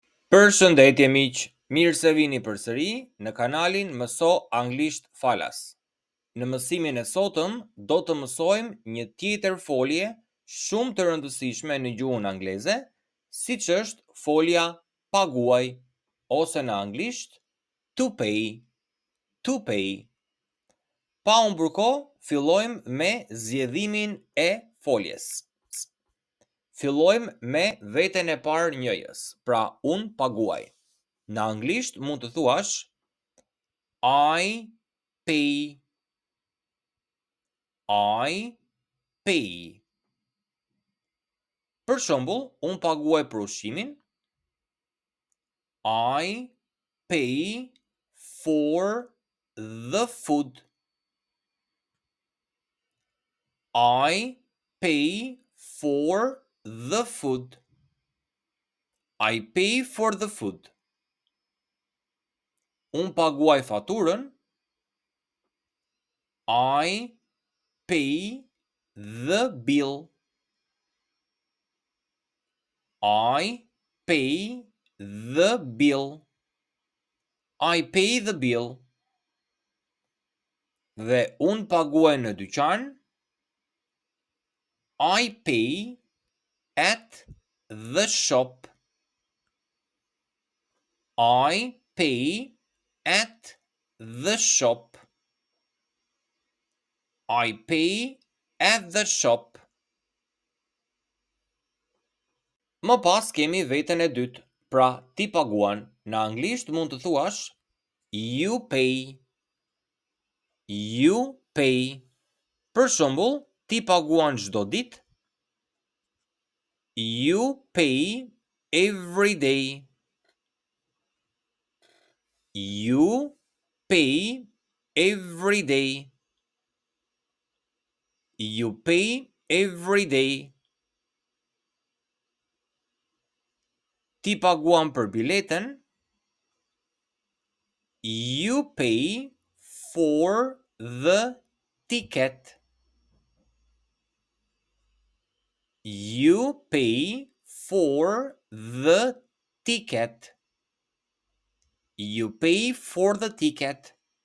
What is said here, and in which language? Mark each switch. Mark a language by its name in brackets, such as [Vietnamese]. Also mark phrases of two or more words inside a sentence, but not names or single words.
[Albanian] Përshëndetje miq, mirë se vini përsëri në kanalin Mëso Anglisht Falas. Në mësimin e sotëm do të mësojmë një tjetër folje shumë të rëndësishme në gjuhën angleze, siç është folja paguaj ose në anglisht [English] to pay. To pay. [Albanian] Pa u mburko, fillojmë me zgjedhimin e foljes. Fillojmë me veten e parë njëjës, pra unë paguaj. Në anglisht mund të thuash [English] I pay. I pay. [Albanian] Për shembull, unë paguaj për ushqimin. [English] I pay for the food. I pay for the food. I pay for the food. [Albanian] Unë paguaj faturën. [English] I pay the bill. I pay the bill. I pay the bill. [Albanian] Dhe unë paguaj në dyqan. [English] I pay at the shop. I pay at the shop. I pay at the shop. [Albanian] Më pas kemi veten e dytë, pra ti paguan. Në anglisht mund të thuash [English] you pay. You pay. [Albanian] Për shembull, ti paguan çdo ditë. [English] You pay every day. You pay every day. You pay every day. [Albanian] Ti paguan për biletën. [English] You pay for the ticket. You pay for the ticket. You pay for the ticket.